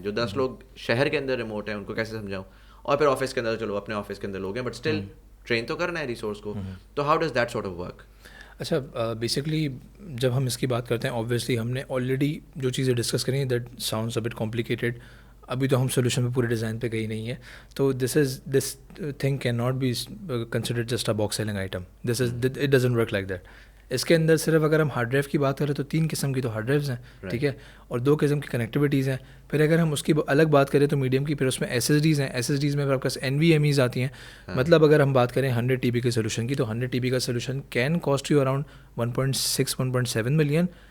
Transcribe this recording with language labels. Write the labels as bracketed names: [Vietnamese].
[Urdu] جو 10 لوگ شہر کے اندر ریموٹ ہیں ان کو کیسے سمجھاؤں. اور پھر آفس کے اندر چلو اپنے آفس کے اندر لوگ ہیں بٹ اسٹل ٹرین تو کرنا ہے ریسورس کو. [English] تو how does that sort of work? [Urdu] اچھا بیسکلی جب ہم اس کی بات کرتے ہیں آبویسلی ہم نے آلریڈی جو چیزیں ڈسکس کریں [English] That sounds a bit complicated. [Urdu] ابھی تو ہم سولوشن پہ پورے ڈیزائن پہ گئی نہیں ہے. [English] تو this thing can not be considered just a box selling item. It doesn't work like that. [Urdu] اس کے اندر صرف اگر ہم ہارڈ ڈرائیو کی بات کریں تو 3 قسم کی تو ہارڈ ڈرائیوز ہیں, ٹھیک ہے, اور 2 قسم کی کنیکٹیوٹیز ہیں. پھر اگر ہم اس کی الگ بات کریں تو میڈیم کی, پھر اس میں ایس ایس ڈیز ہیں. ایس ایس ڈیز میں پھر آپ کے پاس این وی ایم ایز آتی ہیں. مطلب اگر ہم بات کریں 100 TB کے سولوشن کی تو 100 TB کا solution [English] can cost you around [Urdu] 1.6 1.7 million.